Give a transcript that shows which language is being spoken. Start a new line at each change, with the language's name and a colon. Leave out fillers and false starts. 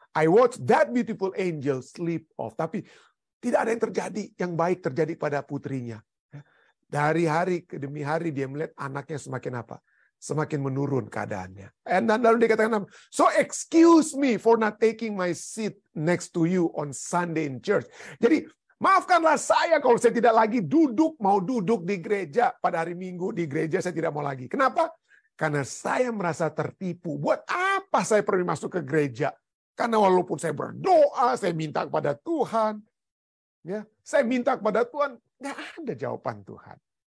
English: I watch that beautiful angel sleep off.
Indonesian: Tapi tidak ada yang terjadi, yang baik terjadi pada putrinya. Dari hari demi hari dia melihat anaknya semakin apa? Semakin menurun keadaannya.
English: Dan lalu dia katakan, so excuse me for not taking my seat next to you on Sunday in church.
Indonesian: Jadi maafkanlah saya kalau saya tidak lagi mau duduk di gereja. Pada hari Minggu di gereja saya tidak mau lagi. Kenapa? Karena saya merasa tertipu. Buat apa saya perlu masuk ke gereja? Karena walaupun saya berdoa, saya minta kepada Tuhan. Ya, saya minta kepada Tuhan, nggak ada jawaban Tuhan.